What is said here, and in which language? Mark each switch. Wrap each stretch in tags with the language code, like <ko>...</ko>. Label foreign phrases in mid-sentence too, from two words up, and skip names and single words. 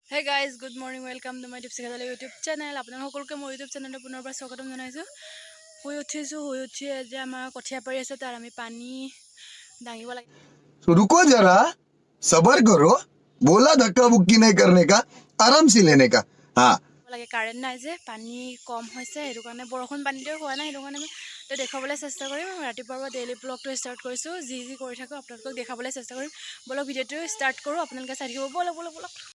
<en>Hey guys, good morning. Welcome to my Dipsika Dali YouTube channel.</en> <as>আপোনালোক সকলোকে মোৰ YouTube চেনেলটো পুনৰবাৰ স্বাগতম জনাইছো। শুই উঠি যে আমাৰ কঠিয়া পাৰি আছে তাৰ আমি পানী দাঙিব লাগে।</as> <hi>रुको जरा सबर करो बोला धक्का बुक्की नहीं करने का आराम से लेने का हाँ</hi> <as>লাগে কাৰেণ্ট নাই যে পানী কম হৈছে সেইটো কাৰণে বৰষুণ পানীতেও হোৱা নাই সেইটো কাৰণে আমি দেখাবলৈ চেষ্টা কৰিম ৰাতিপুৱাৰ পৰা ডেইলি ব্লগটো ষ্টাৰ্ট কৰিছোঁ যি কৰি থাকোঁ আপোনালোকক দেখাবলৈ চেষ্টা কৰিম বলক ভিডিঅ'টো ষ্টাৰ্ট কৰোঁ আপোনালোকে চাই থাকিব বলক</as>